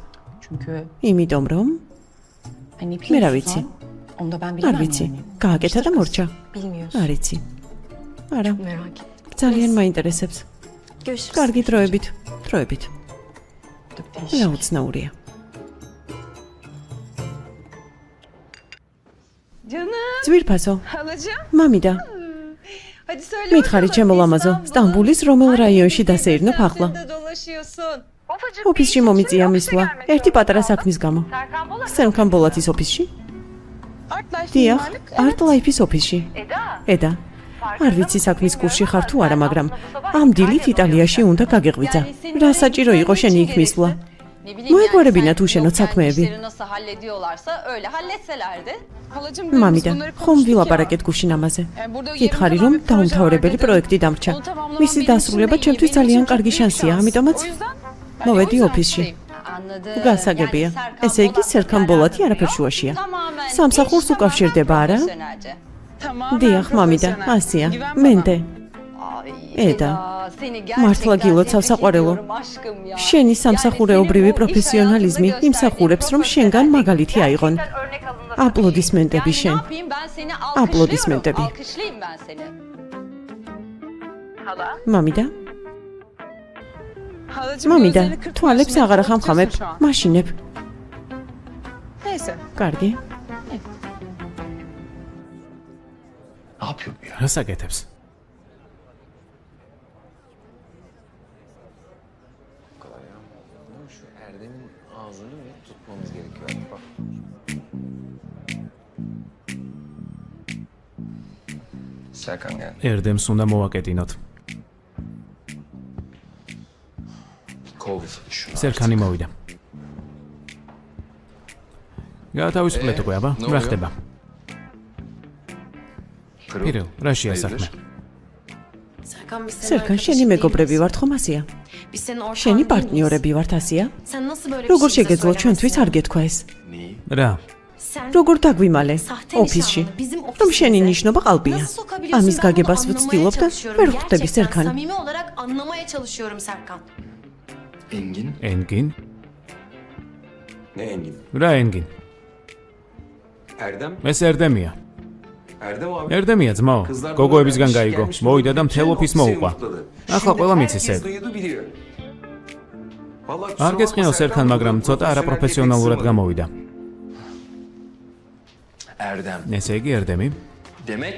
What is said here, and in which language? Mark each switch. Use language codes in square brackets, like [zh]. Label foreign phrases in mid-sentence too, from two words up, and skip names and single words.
[tr] Çünkü [ka] იმიტომ რომ [tr] hani [ka] მე რა [tr] biliyorsun, [ka] ვიცი. [tr] onu da ben [ka] არ [tr] bilemem [ka] ვიცი. [tr] yani. [ka] გააკეთა და მორჩა. [tr] Bilmiyorsun. [ka] არ იცი. არა, [tr] Merak ettim. [ka] ძალიან მაინტერესებს. [tr] Görüşürüz. [ka] კარგი დროებით. დროებით. [tr] Çok değişik. [ka] რა უცნაურია. [tr] Canım. [ka] ძვირფასო, [tr] Halacığım. [ka] მამიდა, [tr] Hadi söyle. [ka] მითხარი ჩემო ლამაზო, სტამბულის რომელ რაიონში დასეირნებ ახლა? [tr] dolaşıyorsun. [ka] ოფისში მომიწია მისვლა, ერთი პატარა საქმის გამო. სერქან ბოლათის ოფისში? Artlife დიახ, [tr] mimarlık, [ka] Art Life-ის ოფისში. ედა. არ ვიცი საქმის კურსში ხარ თუ არა, მაგრამ ამ დილით იტალიაში უნდა გაგეღვიძა. რა საჭირო იყო შენი იქ მისვლა? მოეგვარებინა თუ შენო საქმეები. [tr] Nasıl hallediyorlarsa öyle halletselerdi. Halacığım [ka] მამიდა, ხომ ვილაპარაკეთ გუშინ ამაზე. გითხარი რომ დაუმთავრებელი პროექტი დამრჩა. მისი დასრულება ჩემთვის ძალიან კარგი შანსია, ამიტომაც მოვედი ოფისში. [tr] Anladım. [ka] გასაგებია. ესე იგი სერქან ბოლათი არაფერ შუაშია. სამსახურს უკავშირდება არა? დიახ, მამიდა, ასია. მენდე. [tr] Eda. [ka] მართლა გილოცავ საყვარელო. შენი სამსახურეობრივი პროფესიონალიზმი იმსახურებს რომ შენგან მაგალითი აიღონ. აპლოდისმენტები შენ. Aplodismentები. მამიდა, [tr] Halacığım [ka] მამიდა, [tr] gözlerini kırpma. [ka] თვალებს [tr] Şimdi [ka] აღარ [tr] korkutuyorsun [ka] ახამხამებ, [tr] şu an. [ka] მაშინებ. [tr] Neyse. [ka] კარგი. [tr] Ne yapıyor bu ya? [ka] რა საკეთებს? [tr] Şu Erdem'in ağzını mı tutmamız gerekiyor? Bak. Serkan geldi. [ka] ერდემს უნდა მოვაკეტინოთ. [tr] Kov şunu. [ka] სერქანი მოვიდა. გაათავისუფლეთ უკვე, აბა? რა ხდება? პირო, რაშია საქმე? სერქან, შენი მეგობრები ვართ ხომ ასია? შენი პარტნიორები ვართ ასია? როგორ შეგეძლო ჩვენთვის არ გეთქვა ეს? რა? როგორ დაგვიმალე ოფისში? რომ შენი ნიშნობა ყალბია. ამის გაგებას ვცდილობ და ვერ ხვდები სერქან. [tr] Samimi olarak anlamaya çalışıyorum Serkan. Engin. [ka] ენგინ? [tr] Ne Engin? [ka] რა ენგინ? [tr] Erdem? [ka] ეს ერდემია. [tr] Erdem abi. [ka] ერდემია ძმაო. გოგოებისგან გაიგო. მოვიდა და მთელ ოფის მოუყვა. ახლა ყველა მიცის ეგ. არ გეწყინო სერქან, მაგრამ ცოტა არაპროფესიონალურად გამოვიდა. [tr] Erdem. [ka] ესე იგი ერდემი? [tr] Demek